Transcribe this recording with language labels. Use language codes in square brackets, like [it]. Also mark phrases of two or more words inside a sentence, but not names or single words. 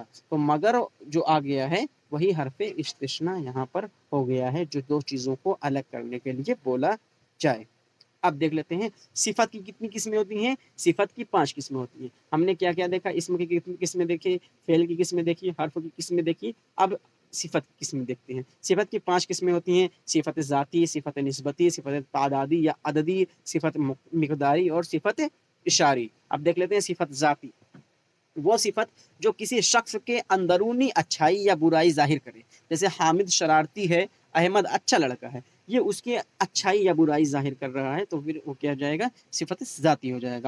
[ur] تو مگر جو آ گیا ہے وہی حرف استثناء یہاں پر ہو گیا ہے، جو دو چیزوں کو الگ کرنے کے لیے بولا جائے. اب دیکھ لیتے ہیں صفت کی کتنی قسمیں ہوتی ہیں. صفت کی 5 قسمیں ہوتی ہیں. ہم نے کیا کیا دیکھا؟ اسم کی کتنی قسمیں دیکھی، فعل کی قسمیں دیکھی، حرف کی قسمیں دیکھی. اب صفت کی قسمیں دیکھتے ہیں. صفت کی 5 قسمیں ہوتی ہیں: صفت ذاتی، صفت نسبتی، صفت تعدادی یا عددی، صفت مقداری اور صفت اشاری. اب دیکھ لیتے ہیں صفت ذاتی، وہ صفت جو کسی شخص کے اندرونی اچھائی یا برائی ظاہر کرے. جیسے حامد شرارتی ہے، احمد اچھا لڑکا ہے، یہ اس کی اچھائی یا برائی ظاہر کر رہا ہے، تو پھر وہ کیا جائے گا؟ صفت ذاتی ہو جائے گا.